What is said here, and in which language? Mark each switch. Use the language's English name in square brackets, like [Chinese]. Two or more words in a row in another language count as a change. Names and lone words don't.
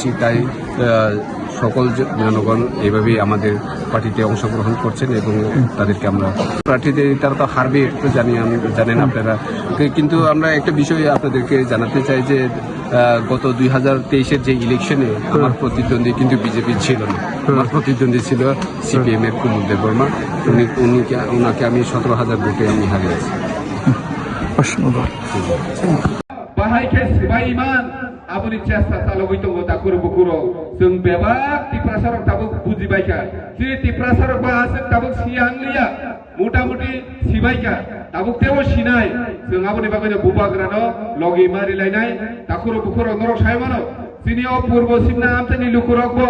[Bangla] তাই সকল জনগণ এইভাবেই আমাদের পার্টিতে অংশগ্রহণ করছেন এবং তাদেরকে আমরা প্রার্থীদের তারা তো হারবে একটু জানেন আপনারা, কিন্তু আমরা একটা বিষয় আপনাদেরকে জানাতে চাই যে গত 2023-এর যে ইলেকশনে আমার প্রতিদ্বন্দ্বী কিন্তু বিজেপি ছিল না, আমার প্রতিদ্বন্দ্বী ছিল সিপিএম এর কুমুদ দেববর্মা। ওনাকে আমি 17,000 ভোটে আমি হারিয়েছি। [Kok Borok] बाहायखे सिबायमान आबुनि चेष्टा चालुबाय दङ दाकुर बुकुर जों बेबाक टिप्रासारक दाबो बुजिबायखा जे टिप्रासारक बाहासो दाबो सियांलिया मुटामुटि सिबायखा दाबो तेव सिनाय जों आबुनि बागैनो बुबाग्रानो लगि मारिलायनाय दाकुर बुकुर नरक सायमानो जिनियाव पूर्व सिमना आमथानि लुकुरकबो